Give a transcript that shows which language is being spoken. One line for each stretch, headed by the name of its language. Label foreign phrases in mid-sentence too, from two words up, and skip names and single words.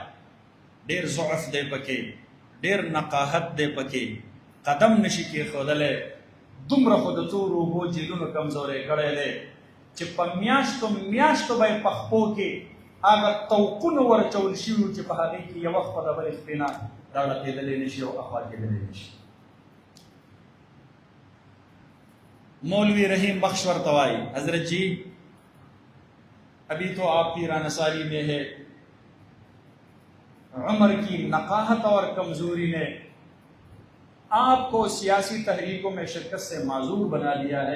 Pashto: ډېر ضعف دی پکې، ډېر نقاحت دی پکې، قدم نشي کېښودلی. دومره خو د تورو اوبو جیلونو کمزوری کړی دی چې په میاشتو میاشتو به یې په خپو کې هغه توقونه ورچول شوي چې په هغې کې یوه خپله بلې خپې نه راړه کېدلی نشي او اخوا کېدلی نشي.
Urdu: مولوی رحیم بخش ورتوائی، حضرت جی ابھی تو آپ کی رانساری میں ہے، عمر کی نقاہت اور کمزوری نے آپ کو سیاسی تحریکوں میں شرکت سے معذور بنا دیا ہے.